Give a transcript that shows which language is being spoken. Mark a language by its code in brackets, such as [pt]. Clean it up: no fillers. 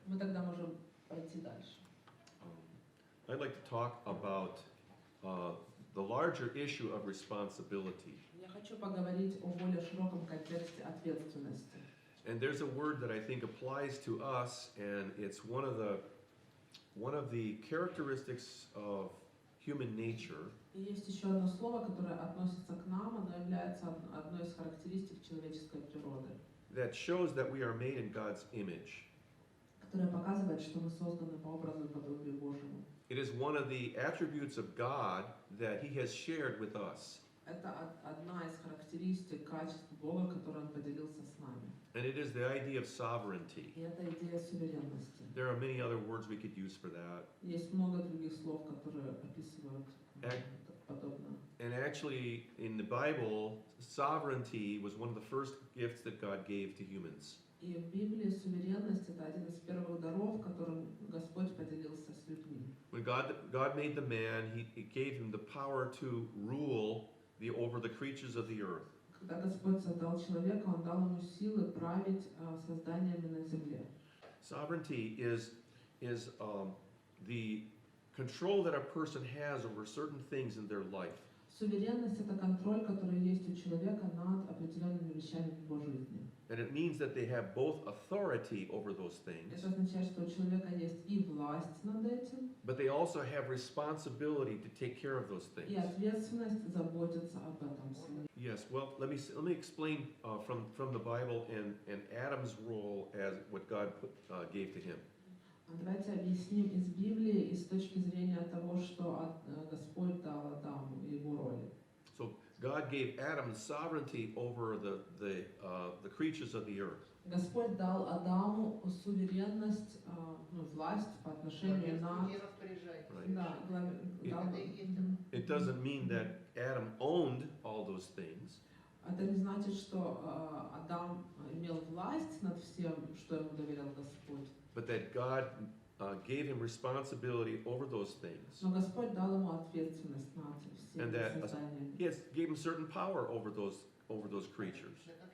[ru] Мы тогда можем пойти дальше. [en] I'd like to talk about the larger issue of responsibility. [ru] Я хочу поговорить о более широком контексте ответственности. [en] And there's a word that I think applies to us, and it's one of the characteristics of human nature. [ru] И есть еще одно слово, которое относится к нам, оно является одной из характеристик человеческой природы, [en] That shows that we are made in God's image. [ru] которое показывает, что мы созданы по образу и подобию Божьему. [en] It is one of the attributes of God that He has shared with us. [ru] Это одна из характеристик, качеств Бога, которые Он поделился с нами. [en] And it is the idea of sovereignty. [ru] И это идея суверенности. [en] There are many other words we could use for that. [ru] Есть много других слов, которые описывают подобное. [en] And actually, in the Bible, sovereignty was one of the first gifts that God gave to humans. [ru] И в Библии суверенность — это один из первых даров, которым Господь поделился с людьми. [en] When God made the man, He gave him the power to rule over the creatures of the earth. [ru] Когда Господь создал человека, Он дал ему силы править созданиями на земле. [en] Sovereignty is the control that a person has over certain things in their life. [ru] Суверенность — это контроль, который есть у человека над определенными вещами в его жизни. [en] And it means that they have both authority over those things, [ru] Это означает, что у человека есть и власть над этим, [en] but they also have responsibility to take care of those [ru] и [en] things. [ru] ответственность заботиться об этом самом. [en] Yes, well, let me explain from the Bible and Adam's role as what God gave to him. [ru] Давайте объясним из Библии и с точки зрения того, что Господь дал Адаму и его роли. [en] So God gave Adam sovereignty over the creatures of the earth. [ru] Господь дал Адаму суверенность, власть по отношению на... [en] Right. [ru] Да, дал... [en] It doesn't mean that Adam owned all those things, [ru] Это не значит, что Адам имел власть над всем, что ему доверял Господь. [en] but that God gave him responsibility over those things. [ru] Но Господь дал ему ответственность над [en] And that [ru] созданиями. [en] He gave him certain power over those creatures.